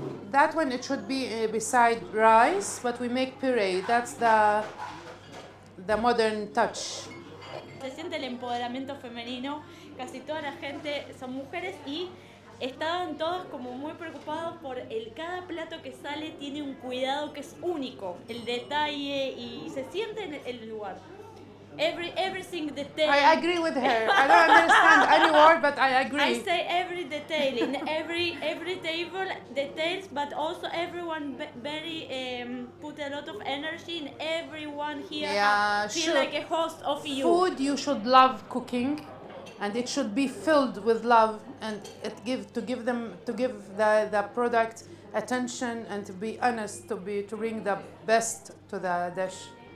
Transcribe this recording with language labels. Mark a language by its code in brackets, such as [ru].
[en] That one, it should be beside rice, but we make puree. That's the modern touch. [es] se siente el empoderamiento femenino. Casi toda la gente son mujeres y estaban todos como muy preocupados por cada plato que sale tiene un cuidado que es único, el detalle y se siente en el lugar. [en] Everything detail. I agree with her. I don't understand any word, but I agree. I say every detail in every table details, but also everyone very put a lot of energy in everyone here. Yeah, feel sure. like a host of you. Food, you should love cooking, and it should be filled with love, and to give the product attention, and to be honest, to bring the best to the dish.